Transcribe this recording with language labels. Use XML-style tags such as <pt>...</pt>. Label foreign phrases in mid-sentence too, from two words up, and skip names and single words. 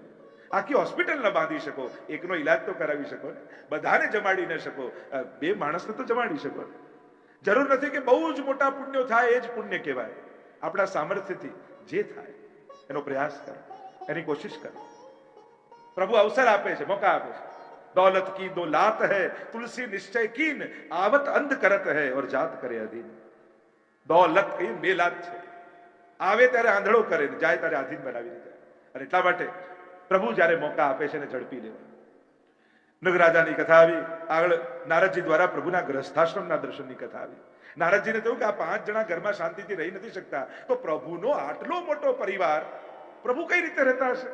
<gu>આખી હોસ્પિટલ ન બાંધી શકો, એકનો ઈલાજ તો કરાવી શકો ને. બધાને જમાડી ન શકો, 2 માણસને તો જમાડી શકો. જરૂર નથી કે બહુ જ મોટા પુણ્યો થાય એ જ પુણ્ય કહેવાય. આપણા સામર્થ્યથી જે થાય એનો પ્રયાસ કરો, એની કોશિશ કરો. પ્રભુ અવસર આપે છે, મોકા આપે છે.</gu> <hi>दौलत की 2 लात है, तुलसी निश्चय कीन, आवत अंध करत है और जात करे अधीन.</hi> <gu>દોલત કઈ 2 લાત છે. આવે ત્યારે આંધળો કરે ને જાય ત્યારે આધીન બનાવી દે. અને એટલા માટે પ્રભુ જ્યારે મોકા આપે છે ને ઝડપી લેવા. નગરાજાની કથા આવી. આગળ નારદજી દ્વારા પ્રભુના ગ્રસ્થાશ્રમના દર્શનની કથા આવી. નારદજીને થયું કે આ 5 જણા ઘરમાં શાંતિથી રહી નથી શકતા, તો પ્રભુનો આટલો મોટો પરિવાર પ્રભુ કઈ રીતે રહેતા હશે?</gu>